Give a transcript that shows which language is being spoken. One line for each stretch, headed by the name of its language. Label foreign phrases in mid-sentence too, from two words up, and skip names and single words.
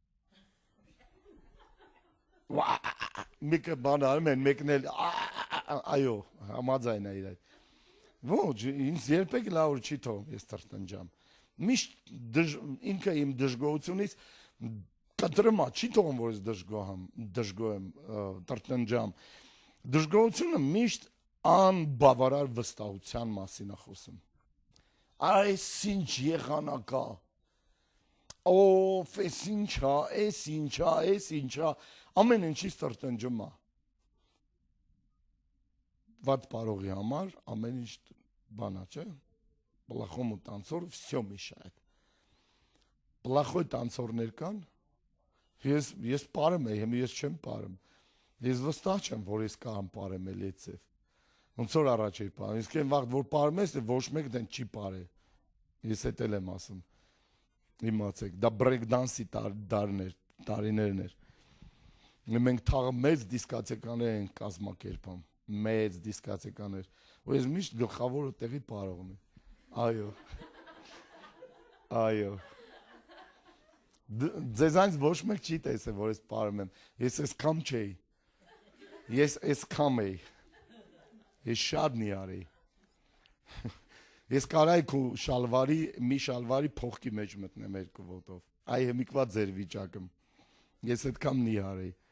Armenian: մեկը բան արում են, մեկն էլ, այո, համաձայն է իր այդ, ոչ, ինձ երբեք լավ չի թողում, ես տրտնջամ, Միշտ ինքը իմ դժգոհությունից կտրմա, չի թողում, որ ես դժգոհ եմ, տրտնջամ։ Դժգոհությունը միշտ անբավարար վստահության մասին է խոսում։ Այս ինչ եղանակա, ով էս ինչա, էս ինչա, ամեն ինչից տրտնջում է։ Վատ պարողի համար ամեն ինչ բանա, չէ։
Russian: Плохому танцору все мешает։ Плохой танцорներ
Armenian: կան։ Ես պարեմ եմ, ես չեմ պարեմ։ Ես վստահ չեմ, որ ես կարամ պարեմ էլ այդպես։ Ոնց որ առաջ էի պարում։ Իսկ այն վաղ որ պարում ես, ոչ մեկ դեն չի պարե։ Ես էդ էլ եմ ասում։ Իմացեք, դա
English: break dance-ի
Armenian: տարիներն էր։ Մենք թաղը մեծ դիսկոտեկաներ ենք կազմակերպում, մեծ դիսկոտեկաներ։ Ու ես միշտ գլխավորը տեղի պարողն եմ։ Այո։ Այո։ Ձեզանից ոչ մեկ չի տեսել, որ ես պարում եմ։ Ես ես կամ չէի։ Ես ես կամ էի։ Ես շատ նիար էի։ Ես կարայի քո մի շալվարի փողքի մեջ մտնեմ երկու ոտով։ Այ հիմիկվա ձեր վիճակում։ Ես այդքան նիար էի։